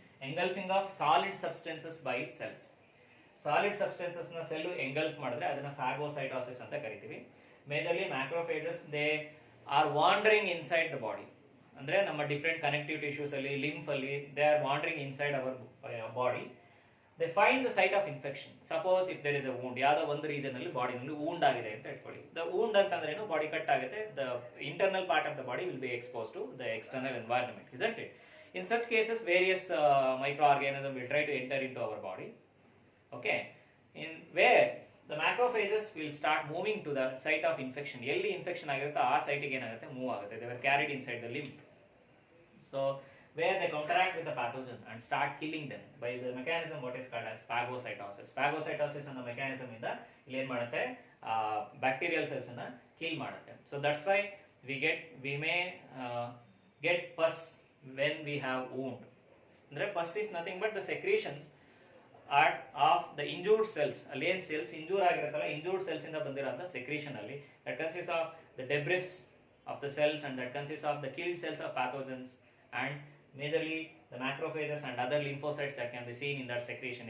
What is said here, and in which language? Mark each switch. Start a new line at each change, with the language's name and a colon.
English: Engulfing of solid substances by its cells.
Kannada: Solid substances ನ cell engulf ಮಾಡಿದ್ರೆ ಅದನ್ನ phagocytosis ಅಂತ ಕರಿತೀವಿ.
English: Majorly macrophages, they are wandering inside the body.
Kannada: ಅಂದ್ರೆ ನಮ್ಮ different connective tissues ಅಲ್ಲಿ, lymph ಅಲ್ಲಿ,
English: they are wandering inside our body. They find the site of infection. Suppose if there is a wound,
Kannada: ಯಾವುದೋ ಒಂದು region ಅಲ್ಲಿ body ನಲ್ಲಿ wound ಆಗಿದೆ ಅಂತ ಇಟ್ಕೊಳ್ಳಿ.
English: The wound
Kannada: ಅಂತಂದ್ರೆ ಏನು, ಬಾಡಿ ಕಟ್ ಆಗುತ್ತೆ,
English: the internal part of the body will be exposed to the external environment, isn't it? In such cases, various microorganisms will try to enter into our body. Okay, in where the macrophages will start moving to the site of infection.
Kannada: ಎಲ್ಲಿ infection ಆಗಿರುತ್ತೆ ಆ site ಗೆ ಏನಾಗುತ್ತೆ, move ಆಗುತ್ತೆ.
English: They were carried inside the lymph. So where they counteract with the pathogen and start killing them by the mechanism what is called as phagocytosis.
Kannada: Phagocytosis ಅನ್ನೋ mechanism ಇಂದ ಇಲ್ಲಿ ಏನು ಮಾಡುತ್ತೆ, bacterial cells ಅನ್ನ kill ಮಾಡುತ್ತೆ.
English: So that's why we may get pus when we have wound. ಅಂದ್ರೆ pus is nothing but the secretions of the injured cells.
Kannada: ಅಲ್ಲಿ ಏನು cells injure ಆಗಿರುತ್ತಲ್ಲ, injured cells ಇಂದ ಬಂದಿರೋಂಥ secretion ಅಲ್ಲಿ,
English: that consists of the debris of the cells and that consists of the killed cells of pathogens and majorly the macrophages and other lymphocytes that can be seen in that secretion.